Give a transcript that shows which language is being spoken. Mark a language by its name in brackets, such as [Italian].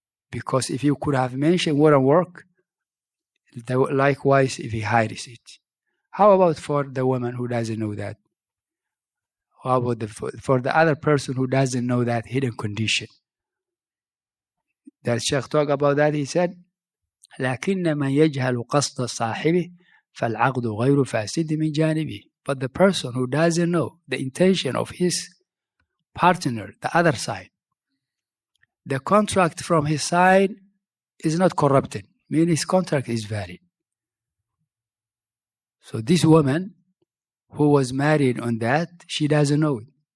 [English] Because if you could have mentioned wouldn't work, likewise if he hides it. How about for the woman who doesn't know that? How about for the other person who doesn't know that hidden condition? That Shaykh talked about that, he said, [Arabic] لكن من يجهل قصد صاحبه فالعقد غير فاسد من جانبه. [English] But the person who doesn't know the intention of his partner, the other side, the contract from his side is not corrupted, meaning his contract is valid. So this woman who was married on that, she doesn't know it.